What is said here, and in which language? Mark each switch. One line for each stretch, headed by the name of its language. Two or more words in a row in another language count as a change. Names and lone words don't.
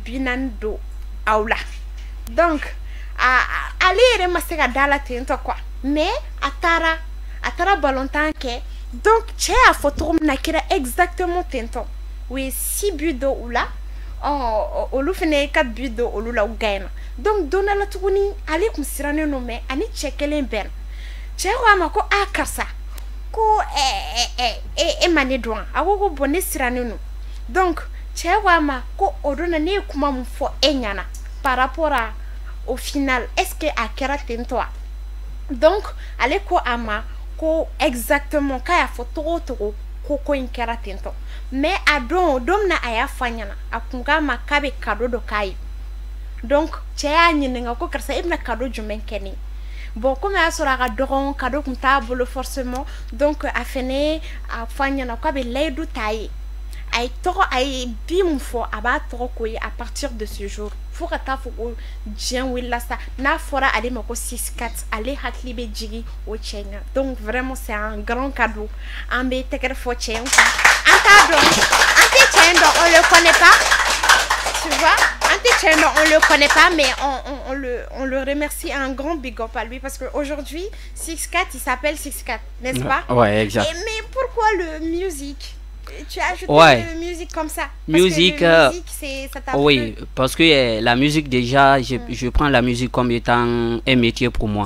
Bambara: 40 don aw la donc ale yɛrɛ ma se ka da la ten tɔ
French: quoi mais
Bambara: a taara balontan kɛ donc cɛ y'a fɔ cogo min na kɛra exactement ten tɔ u ye 6 buts don u la olu fana ye 4 buts don olu la u gagner donc don dɔ la tuguni ale kun sirannen don mais ani cɛ kelen bɛnna cɛ ko a ma ko karisa ko e ma ne dɔn a ko bon ne sirannen don donc cɛ ko a ma ko o don na ne ye kuma mun fɔ e ɲɛna
French: par rapport à au final est-ce que
Bambara: a kɛra ten tɔ donc ale ko a ma ko exactement k'a y'a fɔ togo o togo ko in kɛra ten tɔ mais a don min na a y'a fɔ a ɲɛna a kun k'a ma k'a bɛ cadeau dɔ k'a ye donc cɛ y'a ɲininka ko karisa e bɛna cadeau jumɛn kɛ ne
French: bon comme
Bambara: a y'a sɔrɔ a ka dɔgɔn cadeau kun t'a bolo
French: forcément donc
Bambara: a fɛnɛ a fɔ a ɲɛna k'a bɛ layidu t'a ye a ye bi mun fɔ a b'a tɔgɔ ko ye
French: à partir de ce jour
Bambara: fo ka taa fɔ ko diɲɛ wulila sa n'a fɔra ale ma ko 6-4 ale hakili bɛ jigi o cɛ ɲa
French: donc vraiment c'est un grand cadeau
Bambara: an bɛ tɛgɛrɛ fɔ cɛ in kan an t'a dɔn an tɛ cɛ in dɔn
French: on le connaît pas tu vois
Bambara: an tɛ cɛ in dɔn
French: on le connaît pas mais on le remercie un grand big up à lui parce que aujourd'hui 6-4 il s'appelle 6-4 n'est-ce pas? Ouais, exact. Mais pourquoi le musique? Tu as ajouté de musique comme ça parce musique, que musique ça t'a oui, parce que la musique déjà, je prends la musique comme étant un métier pour moi.